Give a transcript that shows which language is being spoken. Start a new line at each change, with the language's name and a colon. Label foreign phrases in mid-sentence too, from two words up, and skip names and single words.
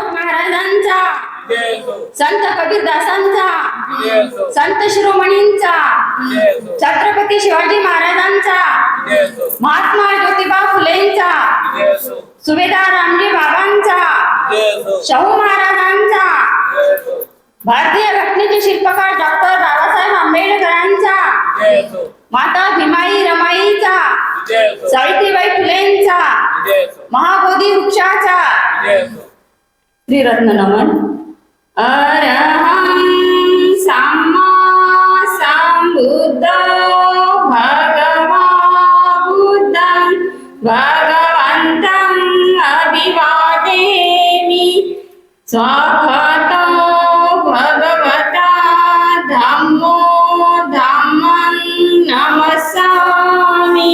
Marathi: महाराजांचा, संत कबीरदासांचा, संत शिरोमणींचा, छत्रपती शिवाजी महाराजांचा, महात्मा ज्योतिबा फुलेंचा, सुभेदार रामजी बाबांचा, शाहू महाराजांचा, भारतीय घटनेचे शिल्पकार डॉक्टर बाबासाहेब आंबेडकरांचा, माता भीमाई रमाईचा, सावित्रीबाई फुलेंचा, महाबोधी वृक्षाचा त्रिरत्न नमन।
Pali: अरहं सम्मा सम्बुद्धो भगवा बुद्धं भगवन्तं अभिवादेमि। स्वागतो भगवता धम्मो धम्मं नमस्सामि।